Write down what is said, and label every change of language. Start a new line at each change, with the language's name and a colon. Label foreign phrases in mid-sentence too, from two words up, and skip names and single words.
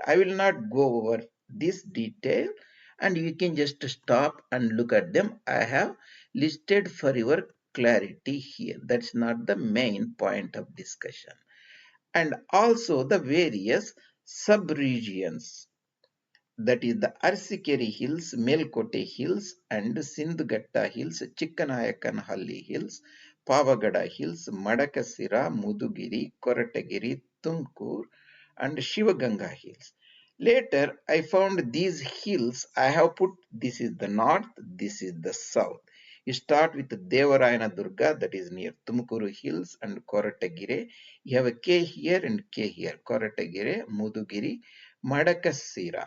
English: I will not go over this detail, and you can just stop and look at them. I have listed for your clarity here. That's not the main point of discussion. And also the various sub-regions. that is the Arsikeri Hills, Melkote Hills, and Sindhgatta Hills, Chikkanayakanhalli Hills, Pavagada Hills, Madakasira, Mudugiri, Koratagiri, Tumkur, and Shivaganga Hills. Later, I found these hills. I have put this is the north, this is the south. You start with Devarayana Durga, that is near Tumkuru Hills and Koratagire. You have a K here and K here. Koratagire, Mudugiri, Madakasira.